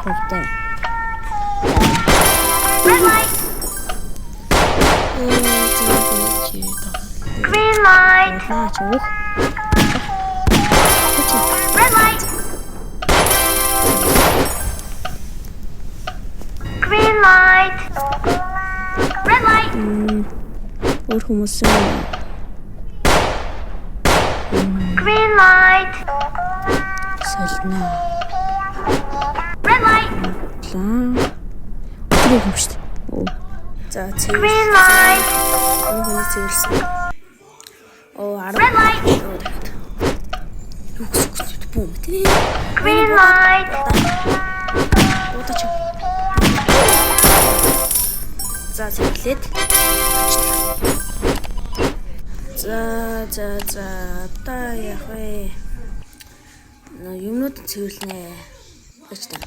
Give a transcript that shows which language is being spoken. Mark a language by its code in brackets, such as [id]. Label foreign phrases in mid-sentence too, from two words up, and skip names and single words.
[en] Red light. Green light. Red light. Green light. Red light. [mn] Өөр хүмүүс [en] Green light. [mn] солино. [en] Red light. [mn] За [en] Green light. Red light. Green light. [mn] За цэглээд. За та яах вэ? Юмнууд цэвэрлэнэ. Гэж та.